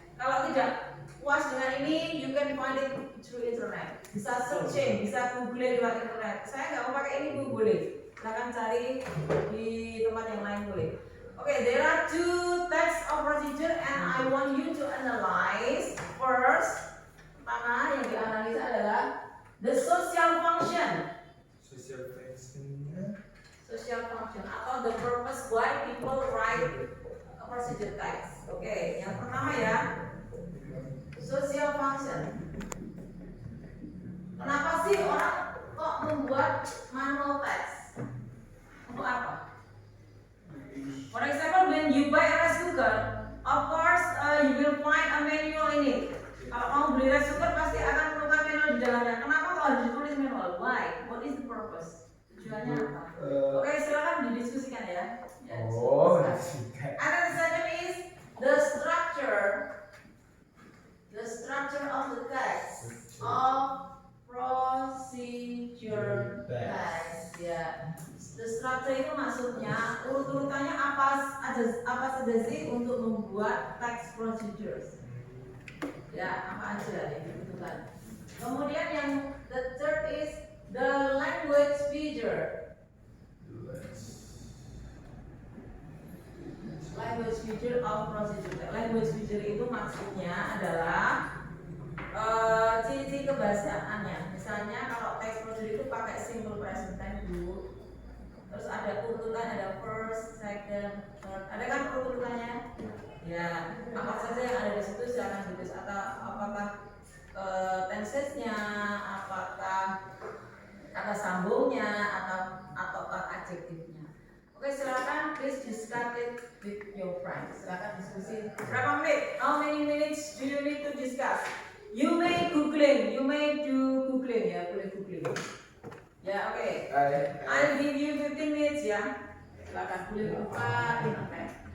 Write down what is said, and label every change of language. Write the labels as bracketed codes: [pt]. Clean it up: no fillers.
[id] Kalau tidak puas dengan ini, [en] you can find it through internet. [id] Bisa searching, bisa googling lewat internet. Saya nggak mau pakai ini, Bu, boleh. Silahkan cari di tempat yang lain boleh. [en] Okay, there are 2 types of procedure and I want you to analyze first. [id] Pertama yang dianalisa adalah [en] the social function. Social function atau the purpose why people write a procedure text. [id] Oke, yang pertama ya, social function. Kenapa sih orang kok membuat manual text? Untuk apa? [en] For example, when you buy a rice cooker, of course you will find a manual in it. [id] Kalau kamu beli rice cooker pasti akan menemukan manual di dalamnya. Kenapa kok harus ditulis manual? [en] Why? What is the purpose? [id] Tujuannya apa? Oke, silakan didiskusikan ya. [en] And then the second is the structure of the text of procedure text. [id] Ya. [en] The structure [id] itu maksudnya urut-urutannya apa saja sih untuk membuat text procedures. Ya, apa aja yang dibutuhkan. Kemudian yang [en] the third is the language feature. Language feature of procedure. [id] Language feature itu maksudnya adalah ciri-ciri kebahasaannya. Misalnya kalau text procedure itu pakai simple present tense dulu. Terus ada urutan, ada [en] first, second, third. [id] Ada kan urutannya? Ya, apa saja yang ada di situ silakan ditulis. Atau apakah tensesnya, apakah kata sambungnya, ataukah adjektifnya. Oke, silakan [en] please discuss it with your friends. [id] Silakan diskusi. Berapa menit? [en] How many minutes do you need to discuss? You may googling, you may do googling [id] ya, boleh googling. [en] Ya, oke. I'll give you 15 minutes ya. [id] Silakan boleh buka internet.